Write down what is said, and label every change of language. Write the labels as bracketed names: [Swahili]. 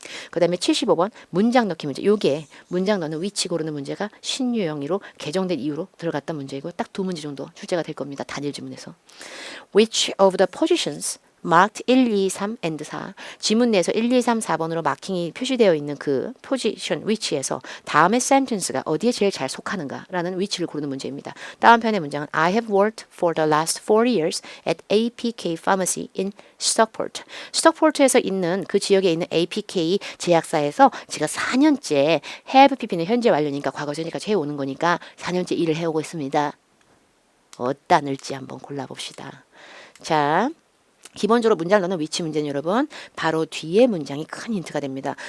[Korean] 그 다음에 75번 문장 넣기 문제. 요게 문장 넣는 위치 고르는 문제가 신유형으로 개정된 이후로 들어갔던 문제이고 딱 두 문제 정도 출제가 될 겁니다. 단일 지문에서. [English] Which of the positions marked 1, 2, 3, and 4 [Korean] 지문 내에서 1, 2, 3, 4번으로 마킹이 표시되어 있는 그 포지션 위치에서 다음의 sentence가 어디에 제일 잘 속하는가라는 위치를 고르는 문제입니다. 다음 편의 문장은 [English] I have worked for the last 4 years at APK Pharmacy in Stockport. [Korean] 스톡포트에서 있는 그 지역에 있는 APK 제약사에서 제가 4년째 have PP는 현재 완료니까 과거 전까지 해오는 거니까 4년째 일을 해오고 있습니다. 어디다 넣을지 한번 골라봅시다. 자. 기본적으로 문장을 넣는 위치 문제는 여러분 바로 뒤에 문장이 큰 힌트가 됩니다.